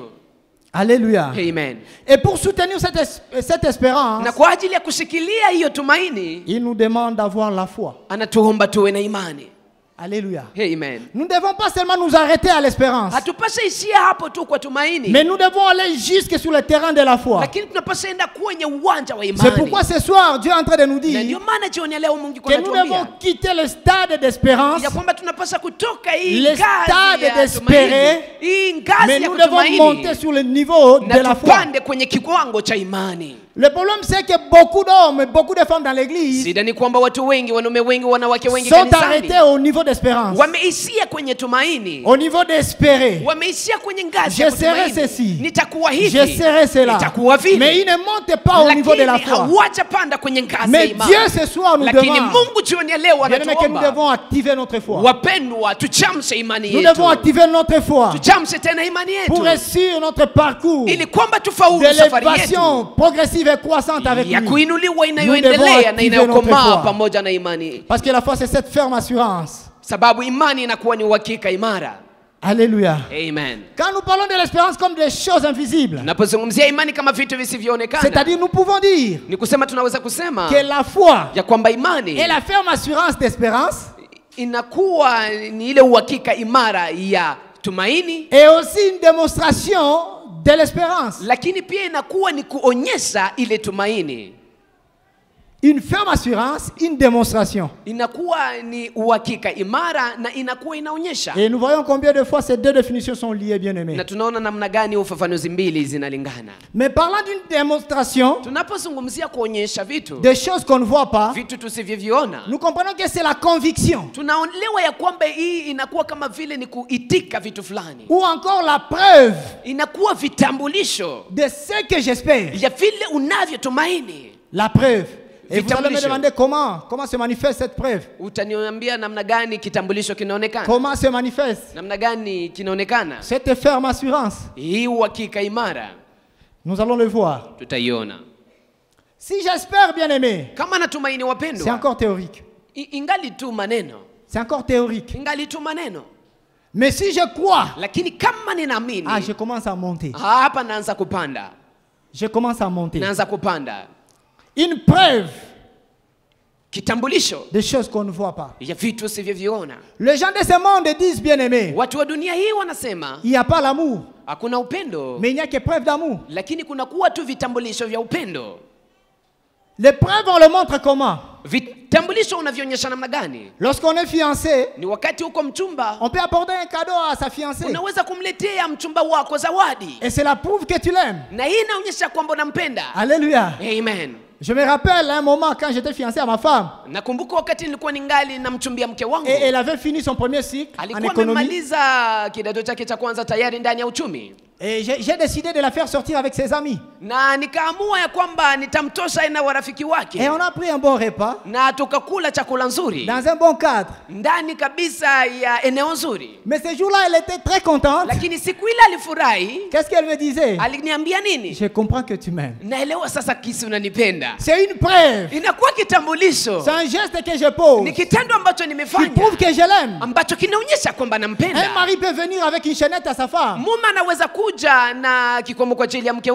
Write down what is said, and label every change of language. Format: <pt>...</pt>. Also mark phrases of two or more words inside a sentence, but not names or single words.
<fr>Alléluia.</fr> <sw>Amen.</sw> <fr>Et pour soutenir cette espérance,</fr> <sw>Na kwa ajili ya kushikilia hiyo tumaini,</sw> <fr>il nous demande d'avoir la foi.</fr> <sw>anatuomba tuwe na imani.</sw> <fr>Alléluia.</fr> <sw>Amen.</sw> <fr>Nous ne devons pas seulement nous arrêter à l'espérance,</fr> <sw>Hatupashe ishia hapo tu kwa tumaini,</sw> <fr>mais nous devons aller jusque sur le terrain de la foi.</fr> <sw>lakini tunapasha enda kwenye uwanja wa</sw> <fr>C'est</fr> <sw>imani.</sw> <fr>pourquoi ce soir, Dieu est en train de nous</fr> <sw>Na</sw> <fr>dire</fr> <sw>ndio maana jioni ya leo Mungu</sw> <fr>que nous devons</fr> <sw>anatuambia</sw> <fr>quitter le stade d'espérance,</fr> <sw>ya kwamba tunapasha kutoka hii</sw> <fr>le</fr> <sw>ngazi</sw> <fr>stade</fr> <sw>ya</sw> <fr>d'espérer,</fr> <sw>tumaini, hii ngazi</sw> <fr>mais</fr> <sw>ya</sw> <fr>nous devons monter</fr> <sw>kutumaini,</sw> <fr>sur le niveau de</fr> <sw>na</sw> <fr>la foi.</fr> <sw>tupande kwenye kiwango cha imani.</sw> <fr>Le problème, c'est que beaucoup d'hommes et beaucoup de femmes dans l'église</fr> <sw>Shida ni kwamba watu wengi, wanaume wengi, wanawake wengi</sw> <fr>sont</fr> <sw>kanisani</sw> <fr>arrêtés au niveau d'espérance,</fr> <sw>wameishia kwenye tumaini,</sw> <fr>au niveau d'espérer.</fr> <sw>wameishia kwenye ngazi ya</sw> <fr>Je serai</fr> <sw>kutumaini.</sw> <fr>ceci.</fr> <sw>Nitakuwa hivi,</sw> <fr>Je serai cela.</fr> <sw>nitakuwa vile.</sw> <fr>Mais ils ne montent pas au niveau de la</fr> <sw>Lakini</sw> <fr>foi.</fr> <sw>hawajapanda kwenye ngazi ya</sw> <fr>Mais</fr> <sw>imani.</sw> <fr>Dieu ce soir nous</fr> <sw>Lakini</sw> <fr>demande,</fr> <sw>Mungu jioni ya leo</sw> <fr>bien-aimés, que nous</fr> <sw>anatuomba,</sw> <fr>devons activer notre foi.</fr> <sw>wapendwa, tuchamshe imani</sw> <fr>Nous</fr> <sw>yetu,</sw> <fr>devons activer notre foi</fr> <sw>tuchamshe tena imani</sw> <fr>pour</fr> <sw>yetu,</sw> <fr>réussir notre parcours</fr> <sw>ili kwamba tufaulu</sw> <fr>de</fr> <sw>safari</sw> <fr>l'élévation</fr> <sw>yetu</sw> <fr>progressive et croissante avec</fr> <sw>ya</sw> <fr>lui.</fr> <sw>kuinuliwa</sw> <fr>devons</fr> <sw>inayoendelea na</sw> <fr>activer</fr> <sw>inayokomaa</sw> <fr>notre foi.</fr> <sw>pamoja na imani,</sw> <fr>Parce que la foi, c'est cette ferme assurance.</fr> <sw>sababu imani inakuwa ni uhakika imara.</sw> <fr>Alléluia.</fr> <sw>Amen.</sw> <fr>Quand nous parlons de l'espérance comme des choses invisibles,</fr> <sw>Napozungumzia imani kama vitu visivyoonekana,</sw> <fr>c'est-à-dire nous pouvons dire</fr> <sw>ni kusema tunaweza kusema</sw> <fr>que la foi</fr> <sw>ya kwamba imani</sw> <fr>est la ferme assurance d'espérance</fr> <sw>inakuwa ni ile uhakika imara ya tumaini,</sw> <fr>et aussi une démonstration de l'espérance.</fr> <sw>lakini pia inakuwa ni kuonyesha ile tumaini.</sw> <fr>Une ferme assurance, une démonstration.</fr> <sw>Inakuwa ni uhakika imara na inakuwa inaonyesha.</sw> <fr>Et nous voyons combien de fois ces deux définitions sont liées, bien-aimés.</fr> <sw>Na tunaona namna gani ufafanuzi mbili zinalingana.</sw> <fr>Mais parlant d'une démonstration,</fr> <sw>Tunapozungumzia kuonyesha vitu,</sw> <fr>des choses qu'on ne voit pas,</fr> <sw>vitu tusivyoviona,</sw> <fr>nous comprenons que c'est la conviction</fr> <sw>tunaelewa ya kwamba hii inakuwa kama vile ni kuitika vitu fulani,</sw> <fr>ou encore la preuve</fr> <sw>inakuwa vitambulisho</sw> <fr>de ce que j'espère.</fr> <sw>ya vile unavyotumaini.</sw> <fr>La preuve. Et vous allez me</fr> <sw>Vitambulisho.</sw> <fr>demander comment se manifeste cette preuve.</fr> <sw>Utaniambia namna gani kitambulisho kinaonekana,</sw> <fr>Comment se manifeste</fr> <sw>namna gani kinaonekana</sw> <fr>cette ferme assurance?</fr> <sw>hii uhakika imara.</sw> <fr>Nous allons le voir.</fr> <sw>Tutaiona</sw> <fr>Si j'espère, bien-aimé,</fr> <sw>kama natumaini,</sw> <fr>c'est</fr> <sw>wapendwa,</sw> <fr>encore théorique.</fr> <sw>ingali tu maneno,</sw> <fr>C'est encore théorique.</fr> <sw>ingali tu maneno,</sw> <fr>Mais si je crois,</fr> <sw>lakini kama ninaamini,</sw> <fr>je commence à monter.</fr> <sw>hapa naanza kupanda,</sw> <fr>Je commence à monter.</fr> <sw>naanza kupanda.</sw> <fr>Une preuve</fr> <sw>Kitambulisho</sw> <fr>des choses qu'on ne voit pas.</fr> <sw>ya vitu usivyoviona.</sw> <fr>Les gens de ce monde disent, bien-aimé,</fr> <sw>Watu wa dunia hii wanasema</sw> <fr>il n'y a pas l'amour,</fr> <sw>hakuna upendo,</sw> <fr>mais il n'y a que preuve d'amour.</fr> <sw>lakini kuna kuwa tu vitambulisho vya upendo.</sw> <fr>Les preuves, on le montre comment?</fr> <sw>Vitambulisho unavionyesha namna gani?</sw> <fr>Lorsqu'on est fiancé,</fr> <sw>Ni wakati uko mchumba,</sw> <fr>on peut apporter un cadeau à sa fiancée.</fr> <sw>unaweza kumletea mchumba wako zawadi,</sw> <fr>Et cela prouve que tu l'aimes.</fr> <sw>na hii inaonyesha kwamba unampenda.</sw> <fr>Alléluia.</fr> <sw>Amen.</sw> <fr>Je me rappelle un moment quand j'étais fiancé à ma femme.</fr> <sw>Nakumbuka wakati nilikuwa ningali namchumbia mke wangu,</sw> <fr>Et elle avait fini son premier cycle en</fr> <sw>alikuwa</sw> <fr>économie.</fr> <sw>amemaliza kidato chake cha kwanza tayari ndani ya uchumi,</sw> <fr>Et j'ai décidé de la faire sortir avec ses amis.</fr> <sw>na nikaamua ya kwamba nitamtosha na warafiki</sw> <fr>Et</fr> <sw>wake,</sw> <fr>on a pris un bon repas</fr> <sw>na tukakula chakula nzuri</sw> <fr>dans un bon cadre.</fr> <sw>ndani kabisa ya eneo nzuri.</sw> <fr>Mais ce jour-là, elle était très contente.</fr> <sw>Lakini siku ile alifurahi.</sw> <fr>Qu'est-ce qu'elle me disait?</fr> <sw>Aliniambia nini?</sw> <fr>Je comprends que tu m'aimes.</fr> <sw>Naelewa sasa kisi unanipenda.</sw> <fr>C'est une preuve.</fr> <sw>Inakuwa kitambulisho,</sw> <fr>C'est un geste que je pose</fr> <sw>ni kitendo ambacho</sw> <fr>qui</fr> <sw>nimefanya</sw> <fr>prouve que je l'aime.</fr> <sw>ambacho kinaonyesha kwamba</sw> <fr>Un</fr> <sw>nampenda.</sw> <fr>mari peut venir avec une chaînette à sa femme.</fr> <sw>Mume anaweza kuja na kikomo kwa ajili ya mke</sw>